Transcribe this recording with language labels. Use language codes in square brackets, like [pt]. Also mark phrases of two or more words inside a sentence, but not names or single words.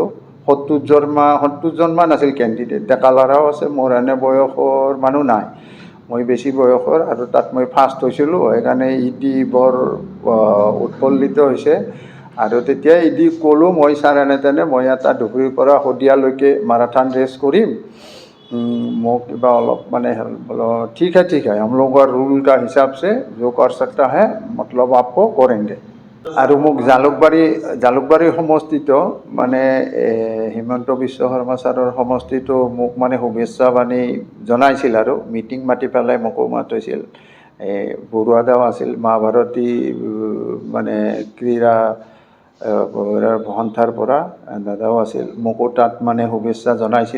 [as] 70জনমান আছিল কেণ্ডিডেট, ডেকা ল'ৰাও আছে, মোৰ এনে বয়সৰ মানুহ নাই, মই বেছি বয়সৰ। আৰু তাত মই ফাৰ্ষ্ট হৈছিলোঁ, সেইকাৰণে ED বৰ উৎফুল্লিত হৈছে। আৰু তেতিয়া ED ক'লোঁ মই, ছাৰ এনেতেনে মই এটা ধুবুৰীৰ পৰা শদিয়ালৈকে মাৰাথন ৰেচ কৰিম, মোক কিবা অলপ মানে [hi] बोलो ठीक है हम लोग का रूल का हिसाब से जो कर सकता है मतलब आपको करेंगे। [as] আৰু মোক জালুকবাৰী সমষ্টিত মানে হিমন্ত বিশ্ব শৰ্মা ছাৰৰ সমষ্টিটো মোক মানে শুভেচ্ছা বাণী জনাইছিল আৰু মিটিং মাতি পেলাই মোকো মাতিছিল। বৰুৱাদাও আছিল, মা ভাৰতী মানে ক্ৰীড়া সন্থাৰ পৰা দাদাও আছিল, মোকো তাত মানে শুভেচ্ছা জনাইছিল।